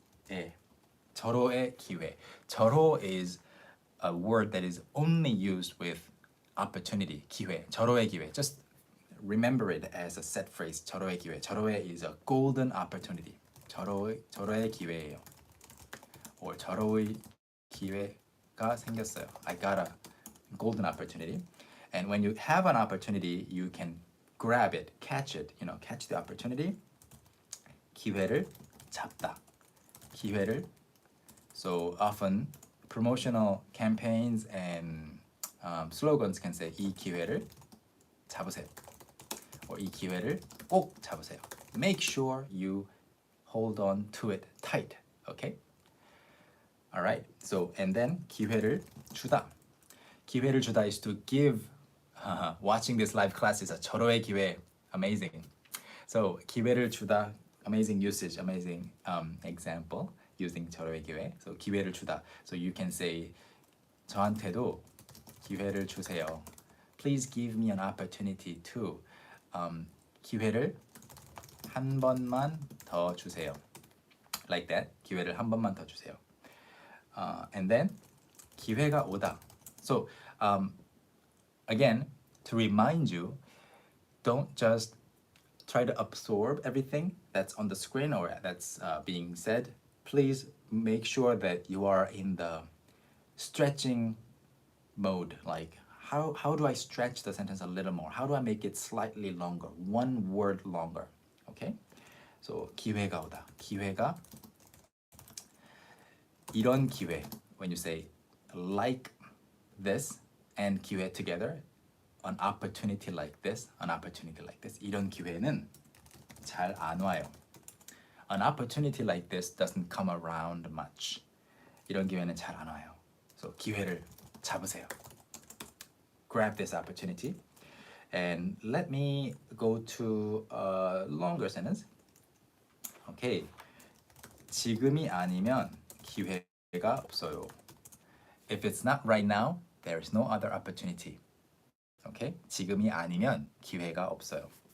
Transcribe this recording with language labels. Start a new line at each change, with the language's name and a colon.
Korean: 예. 절호의 기회.
English: 절호 is a word that is only used with opportunity.
Korean: 기회. 절호의 기회.
English: Just remember it as a set phrase.
Korean: 절호의 기회.
English: 절호의 is a golden opportunity.
Korean: 절호의 기회예요. or 절호의 기회가 생겼어요.
English: I got a golden opportunity. And when you have an opportunity, you can grab it, catch it, catch the opportunity.
Korean: 기회를 잡다. 기회를.
English: So often promotional campaigns and slogans can say
Korean: 이 기회를 잡으세요. or 이 기회를 꼭 잡으세요.
English: Make sure you hold on to it tight. Okay? All right. So and then
Korean: 기회를 주다.
English: 기회를 주다 is to give. Watching this live class is a
Korean: 절호의 기회.
English: Amazing. So
Korean: 기회를 주다.
English: Amazing usage. Amazing example using
Korean: 절호의 기회. So 기회를 주다.
English: So you can say
Korean: 저한테도 기회를 주세요.
English: Please give me an opportunity to.
Korean: 기회를 한 번만 더 주세요.
English: Like that.
Korean: 기회를 한 번만 더 주세요.
English: And then
Korean: 기회가 오다.
English: So again, to remind you, don't just try to absorb everything that's on the screen or that's being said. Please make sure that you are in the stretching mode. Like, how do I stretch the sentence a little more? How do I make it slightly longer? One word longer. Okay? So,
Korean: 기회가 오다. 기회가 이런 기회.
English: When you say like this and 기회 together, an opportunity like this, an opportunity like this.
Korean: 이런 기회는 잘 안 와요.
English: An opportunity like this doesn't come around much.
Korean: 이런 기회는 잘 안 와요. So 기회를 잡으세요.
English: Grab this opportunity. And let me go to a longer sentence. Okay.
Korean: 지금이 아니면 기회가 없어요.
English: If it's not right now, there is no other opportunity. Okay?
Korean: 지금이 아니면 기회가 없어요.